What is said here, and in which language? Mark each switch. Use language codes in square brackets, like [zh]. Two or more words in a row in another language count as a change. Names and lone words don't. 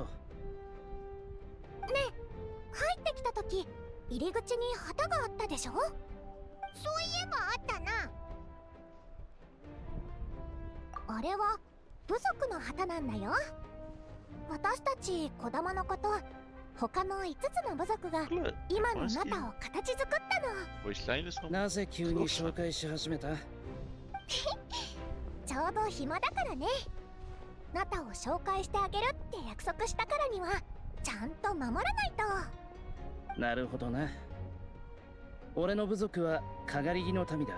[ja] ねえ、入ってきた時、入り口に旗があったでしょ？そういえばあったな。あれは部族の旗なんだよ。私たち児玉のこと、他の5つの部族が今のナタを形作ったの。 [pl] Myślałem, że są... [ja] なぜ急に紹介し始めた？ちょうど暇だからね。ナタを紹介してあげるって約束したからにはちゃんと守らないと。なるほどな。俺の部族はかがり木の民だ。